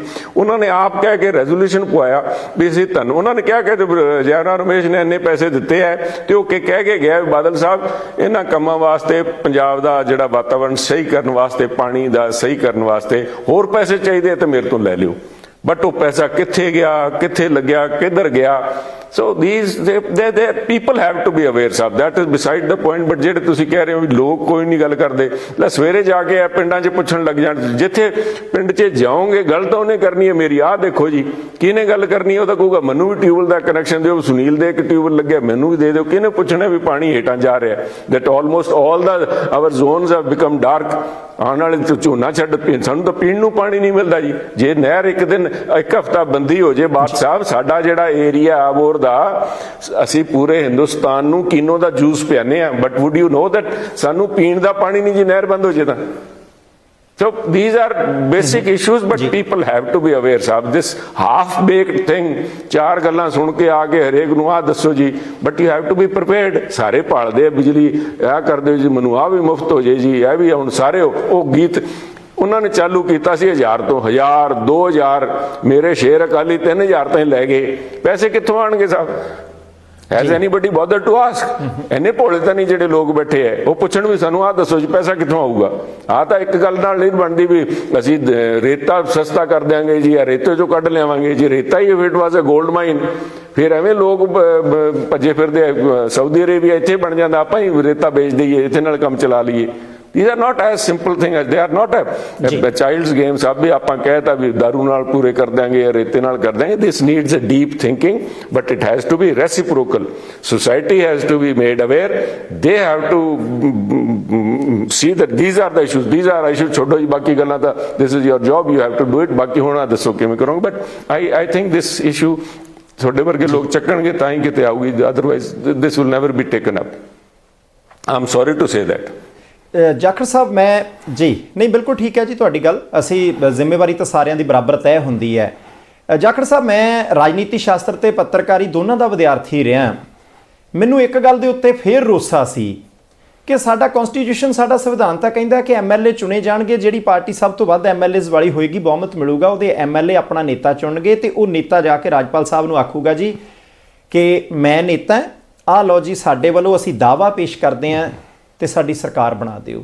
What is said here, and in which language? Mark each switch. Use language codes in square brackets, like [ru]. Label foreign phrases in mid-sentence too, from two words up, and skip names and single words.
[pa] ਉਹਨਾਂ ਨੇ ਆਪ ਕਹਿ ਕੇ ਰੈਜ਼ੋਲੂਸ਼ਨ ਪਵਾਇਆ ਵੀ ਅਸੀਂ ਤੁਹਾਨੂੰ, ਉਹਨਾਂ ਨੇ ਕਿਹਾ ਕਿ ਜੈਰਾਮ ਰਮੇਸ਼ ਨੇ ਇੰਨੇ ਪੈਸੇ ਦਿੱਤੇ ਹੈ, ਤੇ ਉਹ ਕਹਿ ਕੇ ਗਿਆ ਬਾਦਲ ਸਾਹਿਬ ਇਹਨਾਂ ਕੰਮਾਂ ਵਾਸਤੇ, ਪੰਜਾਬ ਦਾ ਜਿਹੜਾ ਵਾਤਾਵਰਣ ਸਹੀ ਕਰਨ ਵਾਸਤੇ, ਪਾਣੀ ਦਾ ਸਹੀ ਕਰਨ ਵਾਸਤੇ ਹੋਰ ਪੈਸੇ ਚਾਹੀਦੇ ਤਾਂ ਮੇਰੇ ਤੋਂ ਲੈ ਲਿਓ। ਬਟ ਉਹ ਪੈਸਾ ਕਿੱਥੇ ਗਿਆ, ਕਿੱਥੇ ਲੱਗਿਆ, ਕਿੱਧਰ ਗਿਆ? [en] So these they people have to be aware ਸਾਹਿਬ, that is beside the point। [pa] but ਜਿਹੜੇ ਤੁਸੀਂ ਕਹਿ ਰਹੇ ਹੋ ਵੀ ਲੋਕ ਕੋਈ ਨਹੀਂ ਗੱਲ ਕਰਦੇ, ਲੈ ਸਵੇਰੇ ਜਾ ਕੇ ਪਿੰਡਾਂ 'ਚ ਪੁੱਛਣ ਲੱਗ ਜਾਣ, ਜਿੱਥੇ ਪਿੰਡ 'ਚ ਜਾਓਗੇ ਗੱਲ ਤਾਂ ਉਹਨੇ ਕਰਨੀ ਹੈ ਮੇਰੀ, ਆਹ ਦੇਖੋ ਜੀ ਕਿਹਨੇ ਗੱਲ ਕਰਨੀ ਹੈ, ਉਹ ਤਾਂ ਕਹੂਗਾ ਮੈਨੂੰ ਵੀ ਟਿਊਬਲ ਦਾ ਕਨੈਕਸ਼ਨ ਦਿਓ, ਸੁਨੀਲ ਦੇ ਇੱਕ ਟਿਊਬਲ ਲੱਗਿਆ ਮੈਨੂੰ ਵੀ ਦੇ ਦਿਓ। ਕਿਹਨੇ ਪੁੱਛਣਾ ਵੀ ਪਾਣੀ ਹੇਠਾਂ ਜਾ ਰਿਹਾ? [en] that almost all the our zones have become dark। [pa] ਆਉਣ ਵਾਲੇ ਝੋਨਾ ਛੱਡ ਸਾਨੂੰ ਤਾਂ ਪੀਣ ਨੂੰ ਪਾਣੀ ਨਹੀਂ ਮਿਲਦਾ ਜੀ। ਜੇ ਨਹਿਰ ਇੱਕ ਦਿਨ ਇੱਕ ਹਫ਼ਤਾ ਬੰਦੀ ਹੋ ਜੇ ਬਾਦ ਸਾਹਿਬ, ਸਾਡਾ ਜਿਹੜਾ ਏਰੀਆ ਆਬੋਰ ਦਾ, ਅਸੀਂ ਪੂਰੇ ਹਿੰਦੁਸਤਾਨ ਨੂੰ ਕਿਨੋ ਦਾ ਜੂਸ ਪਿਆਨੇ ਆ, [en] but would you know that [pa] ਸਾਨੂੰ ਪੀਣ ਦਾ ਪਾਣੀ ਨਹੀਂ ਜੀ ਨਹਿਰ ਬੰਦ ਹੋ ਜੇ ਤਾਂ। [en] So these are basic issues, but people have to be aware ਸਾਹਿਬ। this half baked thing, [pa] ਚਾਰ ਗੱਲਾਂ ਸੁਣ ਕੇ ਆ ਕੇ ਹਰੇਕ ਨੂੰ ਆਹ ਦੱਸੋ ਜੀ, [en] but you have to be prepared। [pa] ਸਾਰੇ ਭਾਲਦੇ ਆ ਬਿਜਲੀ, ਇਹ ਕਰਦੇ ਜੀ ਮੈਨੂੰ ਆਹ ਵੀ ਮੁਫਤ ਹੋ ਜੇ ਜੀ, ਇਹ ਵੀ ਹੁਣ ਸਾਰੇ ਉਹ ਗੀਤ ਉਹਨਾਂ ਨੇ ਚਾਲੂ ਕੀਤਾ ਸੀ 1000 ਤੋਂ 1000 2000, ਮੇਰੇ ਸ਼ੇਰ ਅਕਾਲੀ 3000 ਤਾਈਂ ਲੈ ਗਏ। ਪੈਸੇ ਕਿੱਥੋਂ ਆਣਗੇ ਸਾਹਿਬ? [en] Has anybody bothered to ask? [pa] ਇੰਨੇ ਭੋਲੇ ਤਾਂ ਨਹੀਂ ਜਿਹੜੇ ਲੋਕ ਬੈਠੇ ਐ, ਉਹ ਪੁੱਛਣ ਵੀ ਸਾਨੂੰ ਆਹ ਦੱਸੋ ਜੀ ਪੈਸਾ ਕਿੱਥੋਂ ਆਊਗਾ। ਆਹ ਤਾਂ ਇੱਕ ਗੱਲ ਨਾਲ ਨਹੀਂ ਬਣਦੀ ਵੀ ਅਸੀਂ ਰੇਤਾ ਸਸਤਾ ਕਰ ਦਿਆਂਗੇ ਜੀ, ਜਾਂ ਰੇਤੇ ਚੋਂ ਕੱਢ ਲਿਆਵਾਂਗੇ ਜੀ। ਰੇਤਾ ਹੀ [en] it was a gold mine, [pa] ਫਿਰ ਐਵੇਂ ਲੋਕ ਭੱਜੇ ਫਿਰਦੇ, ਸਾਊਦੀ ਅਰੇਬੀਆ ਇੱਥੇ ਬਣ ਜਾਂਦਾ, ਆਪਾਂ ਹੀ ਰੇਤਾ ਵੇਚ ਦਈਏ, ਇੱਥੇ ਨਾਲ ਕੰਮ ਚਲਾ ਲਈਏ। [en] These are not as simple things, they are not a child's game [pa] ਸਾਹਿਬ ਵੀ ਆਪਾਂ ਕਹਿਤਾ ਵੀ ਦਾਰੂ ਨਾਲ ਪੂਰੇ ਕਰ ਦਿਆਂਗੇ ਜਾਂ ਰੇਤੇ ਨਾਲ ਕਰ ਦਿਆਂਗੇ। [en] This needs a deep thinking, but it has to be reciprocal. Society has to be made aware. They have to see that these are the issues, these are issues। [pa] ਛੋਡੋ ਜੀ ਬਾਕੀ ਗੱਲਾਂ ਤਾਂ [en] this is your job, you have to do it। [pa] ਬਾਕੀ ਹੁਣ ਦੱਸੋ ਕਿਵੇਂ ਕਰੋਗੇ। [en] but I think this issue [pa] ਤੁਹਾਡੇ ਵਰਗੇ ਲੋਕ ਚੱਕਣਗੇ ਤਾਂ ਹੀ ਕਿਤੇ ਆਊਗੀ, [en] otherwise this will never be taken up। I'm sorry to say that। [pa] ਜਾਖੜ ਸਾਹਿਬ ਮੈਂ ਜੀ, ਨਹੀਂ ਬਿਲਕੁਲ ਠੀਕ ਹੈ ਜੀ ਤੁਹਾਡੀ ਗੱਲ, ਅਸੀਂ ਜ਼ਿੰਮੇਵਾਰੀ ਤਾਂ ਸਾਰਿਆਂ ਦੀ ਬਰਾਬਰ ਤੈਅ ਹੁੰਦੀ ਹੈ। ਜਾਖੜ ਸਾਹਿਬ ਮੈਂ ਰਾਜਨੀਤੀ ਸ਼ਾਸਤਰ ਤੇ ਪੱਤਰਕਾਰੀ ਦੋਨਾਂ ਦਾ ਵਿਦਿਆਰਥੀ ਰਿਹਾ। ਮੈਨੂੰ ਇੱਕ ਗੱਲ ਦੇ ਉੱਤੇ ਫੇਰ ਰੋਸਾ ਸੀ ਕਿ ਸਾਡਾ ਕਨਸਟੀਟਿਊਸ਼ਨ, ਸਾਡਾ ਸੰਵਿਧਾਨ ਤਾਂ ਕਹਿੰਦਾ ਕਿ ਐਮਐਲਏ ਚੁਣੇ ਜਾਣਗੇ, ਜਿਹੜੀ ਪਾਰਟੀ ਸਭ ਤੋਂ ਵੱਧ ਐਮਐਲਏਜ਼ ਵਾਲੀ ਹੋਏਗੀ, ਬਹੁਮਤ ਮਿਲੂਗਾ, ਉਹਦੇ ਐਮਐਲਏ ਆਪਣਾ ਨੇਤਾ ਚੁਣਨਗੇ ਤੇ ਉਹ ਨੇਤਾ ਜਾ ਕੇ ਰਾਜਪਾਲ ਸਾਹਿਬ ਨੂੰ ਆਖੂਗਾ ਜੀ ਕਿ ਮੈਂ ਨੇਤਾ, ਆਹ ਲਓ ਜੀ ਸਾਡੇ ਵੱਲੋਂ ਅਸੀਂ ਦਾਅਵਾ ਪੇਸ਼ ਕਰਦੇ ਹਾਂ ਤੇ ਸਾਡੀ ਸਰਕਾਰ ਬਣਾ ਦਿਓ।